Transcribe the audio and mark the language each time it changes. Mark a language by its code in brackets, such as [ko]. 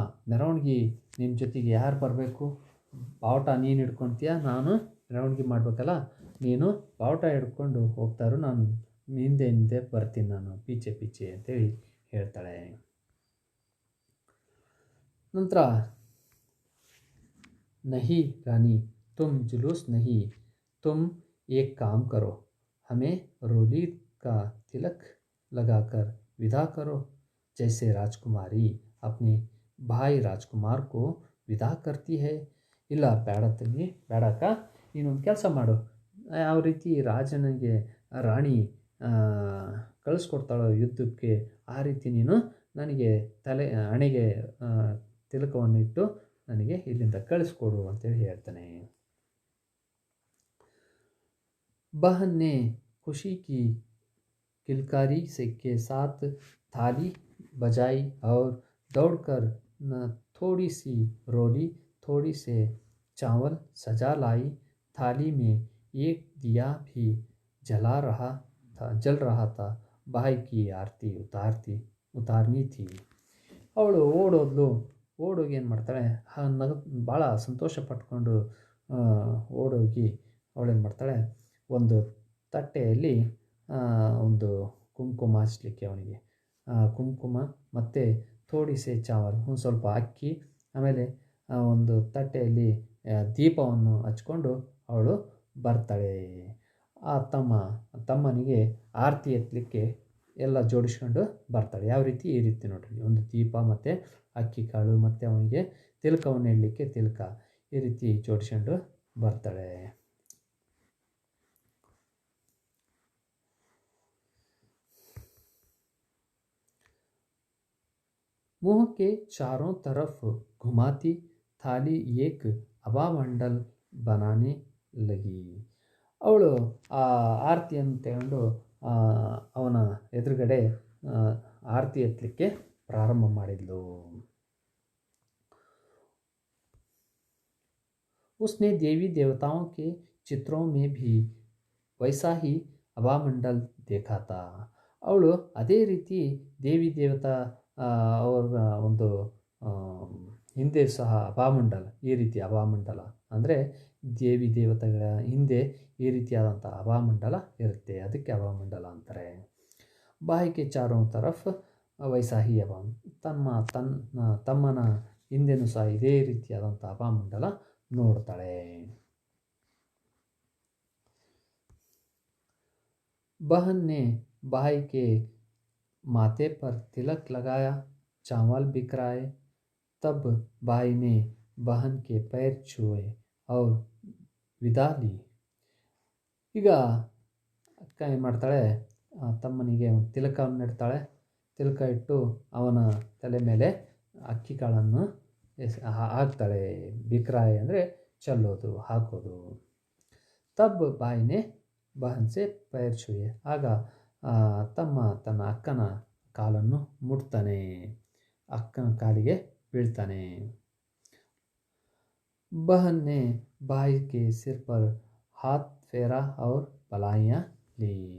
[kn] ಮೆರವಣಿಗೆ ನಿಮ್ಮ ಜೊತೆಗೆ ಯಾರು ಬರಬೇಕು? ಬಾವುಟ ನೀನು ಹಿಡ್ಕೊಳ್ತೀಯ, ನಾನು ಮೆರವಣಿಗೆ ಮಾಡಬೇಕಲ್ಲ, ನೀನು ಬಾವುಟ ಹಿಡ್ಕೊಂಡು ಹೋಗ್ತಾರೋ, ನಾನು ಹಿಂದೆ ಹಿಂದೆ ಬರ್ತೀನಿ, ನಾನು [hi] ಪೀಚೆ ಪೀಚೆ [kn] ಅಂತೇಳಿ ಹೇಳ್ತಾಳೆ. [hi] ನಂತರ नहीं रानी तुम जुलूस नहीं, तुम एक काम करो, हमें रोली का तिलक लगाकर विदा करो, जैसे राजकुमारी अपने भाई राजकुमार को विदा करती है. [kn] ಇಲ್ಲ ಬೇಡ ತಂಗಿ, ಬೇಡಕ್ಕ, ನೀನೊಂದು ಕೆಲಸ ಮಾಡು, ಯಾವ ರೀತಿ ರಾಜನಿಗೆ ರಾಣಿ ಕಳಿಸ್ಕೊಡ್ತಾಳೋ ಯುದ್ಧಕ್ಕೆ, ಆ ರೀತಿ ನೀನು ನನಗೆ ಹಣೆಗೆ ತಿಲಕವನ್ನು ಇಟ್ಟು ನನಗೆ ಇಲ್ಲಿಂದ ಕಳಿಸ್ಕೊಡು ಅಂತೇಳಿ ಹೇಳ್ತಾನೆ. [hi] बहन ने खुशी की किलकारी से के साथ थाली बजाई और दौड़कर थोड़ी सी रोली, थोड़ी से चावल सजा लाई. थाली में एक दिया भी जल रहा था. भाई की आरती उतारनी थी. [kn] ಅವಳು ಓಡೋಗಿ ಏನು ಮಾಡ್ತಾಳೆ, ಭಾಳ ಸಂತೋಷ ಪಟ್ಕೊಂಡು ಓಡೋಗಿ ಅವಳೇನು ಮಾಡ್ತಾಳೆ, ಒಂದು ತಟ್ಟೆಯಲ್ಲಿ ಒಂದು ಕುಂಕುಮ ಹಚ್ಚಲಿಕ್ಕೆ ಅವನಿಗೆ ಕುಂಕುಮ ಮತ್ತು [hi] ಥೋಡಿಸೆ ಚಾವಲ್, [kn] ಒಂದು ಸ್ವಲ್ಪ ಅಕ್ಕಿ, ಆಮೇಲೆ ಒಂದು ತಟ್ಟೆಯಲ್ಲಿ ದೀಪವನ್ನು ಹಚ್ಕೊಂಡು ಅವಳು ಬರ್ತಾಳೆ. ಆ ತಮ್ಮನಿಗೆ ಆರತಿ ಎತ್ತಲಿಕ್ಕೆ ಎಲ್ಲ ಜೋಡಿಸ್ಕೊಂಡು ಬರ್ತಾಳೆ. ಯಾವ ರೀತಿ? ಈ ರೀತಿ ನೋಡ್ರಿ, ಒಂದು ದೀಪ ಮತ್ತು ಅಕ್ಕಿ ಕಾಳು ಮತ್ತು ಅವನಿಗೆ ತಿಲಕವನ್ನು ಇಡಲಿಕ್ಕೆ ತಿಲಕ, ಈ ರೀತಿ ಜೋಡಿಸ್ಕೊಂಡು ಬರ್ತಾಳೆ. [hi] मुँह के चारों तरफ घुमाती थाली एक अभामंडल बनाने लगी. [kn] ಅವಳು ಆ ಆರತಿಯನ್ನು ತಗೊಂಡು ಅವನ ಎದುರುಗಡೆ ಆರತಿ ಎತ್ತಲಿಕ್ಕೆ ಪ್ರಾರಂಭ ಮಾಡಿದ್ಲು. [hi] उसने देवी देवताओं के चित्रों में भी वैसा ही अभामंडल देखा था. [kn] ಅವಳು ಅದೇ ರೀತಿ ದೇವಿ ದೇವತಾ ಅವರ ಒಂದು ಹಿಂದೆ ಸಹ ಅಭಾಮಂಡಲ, ಈ ರೀತಿ ಅಭಾಮಂಡಲ ಅಂದರೆ ದೇವಿ ದೇವತೆಗಳ ಹಿಂದೆ ಈ ರೀತಿಯಾದಂಥ ಅಭಾಮಂಡಲ ಇರುತ್ತೆ, ಅದಕ್ಕೆ ಅಭಾಮಂಡಲ ಅಂತಾರೆ. ಬಾಯಿಗೆ [hi] ಚಾರೋ ತರಫ್ ವೈಸಾಹಿ [kn] ತಮ್ಮನ ಹಿಂದೆನೂ ಸಹ ಇದೇ ರೀತಿಯಾದಂಥ ಅಭಾಮಂಡಲ ನೋಡ್ತಾಳೆ. [hi] बहन ने भाई के माथे पर तिलक लगाया, चावल बिखराए. तब भाई ने बहन के पैर छुए और विदा ली. [kn] ಈಗ ಅಕ್ಕ ಏನು ಮಾಡ್ತಾಳೆ, ತಮ್ಮನಿಗೆ ಒಂದು ತಿಲಕವನ್ನು ಇಡ್ತಾಳೆ. ತಿಲಕ ಇಟ್ಟು ಅವನ ತಲೆ ಮೇಲೆ ಅಕ್ಕಿ ಕಾಳನ್ನು ಹಾಕ್ತಾಳೆ. ಬಿಕ್ರಾಯ್ ಅಂದರೆ ಚೆಲ್ಲೋದು, ಹಾಕೋದು. [hi] ತಬ್ ಬಾಯಿನೇ ಬಹನ್ಸೆ ಪೈರ್ छुए. [kn] ಆಗ ತಮ್ಮ ತನ್ನ ಅಕ್ಕನ ಕಾಲನ್ನು ಮುಟ್ತಾನೆ, ಅಕ್ಕನ ಕಾಲಿಗೆ ಬೀಳ್ತಾನೆ. [hi] बहन ने भाई के सिर पर हाथ फेरा और बलाइयाँ ली.